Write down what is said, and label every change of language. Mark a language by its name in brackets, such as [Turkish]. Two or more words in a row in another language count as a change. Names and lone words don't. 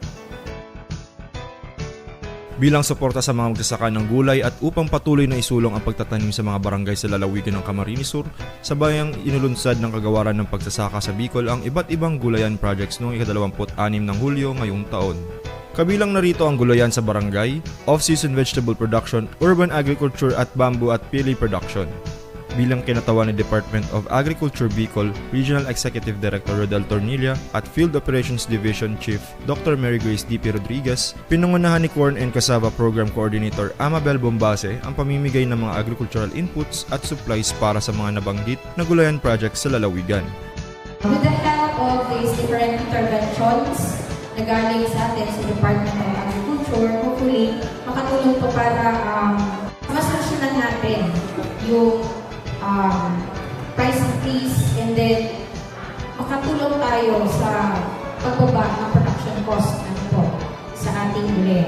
[Filipino] Bilang suporta sa mga magsasaka ng gulay at upang patuloy na isulong ang pagtatanim sa mga barangay sa lalawigan ng Camarines Sur, sabayang inulunsad ng kagawaran ng pagsasaka sa Bicol ang iba't ibang gulayan projects noong ika-26 ng Hulyo ngayong taon. Kabilang narito ang gulayan sa barangay, [English] off-season vegetable production, urban agriculture at bamboo at pili production. [Filipino] Bilang kinatawan ni Department of Agriculture Bicol Regional Executive Director Rodel Tornilla at Field Operations Division Chief Dr. Mary Grace D.P. Rodriguez, pinangunahan ni Corn and Cassava Program Coordinator Amabel Bombase ang pamimigay ng mga [English] agricultural inputs [Filipino] at supplies para sa mga nabanggit na gulayan projects sa lalawigan. [English] With the help of these different interventions [Filipino] na galing sa atin sa Department of Agriculture, hopefully makatulong to para masolusyonan natin yung [English] price increase and then [Filipino] makatulong tayo sa pagbaba ng [English] production cost [Filipino] sa ating gulay.